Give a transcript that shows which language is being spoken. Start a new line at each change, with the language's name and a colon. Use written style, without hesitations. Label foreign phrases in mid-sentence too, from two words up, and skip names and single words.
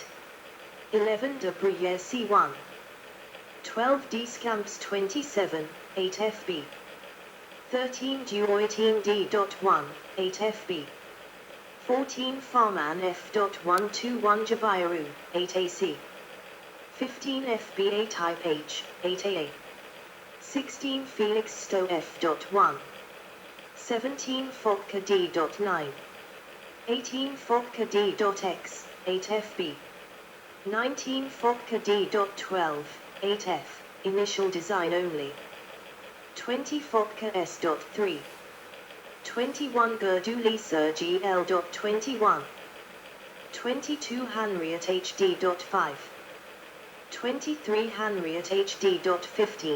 English: 11 De Bruyere C1. 12 D Scamps 27, 8 FB. 13 Duoitine D.1, 8 FB. 14 Farman F.121 Jabiru, 8 AC. 15 FBA Type H, 8 AA. 16 Felix Stowe F.1. 17 Fopka D.9. 18 Fopka D.X, 8 FB. 19 Fopka D.12, 8F, initial design only. 20 Fopka S.3. 21 Gerduli Sir GL.21. 22 Henriette HD.5. 23 Henriette HD.15.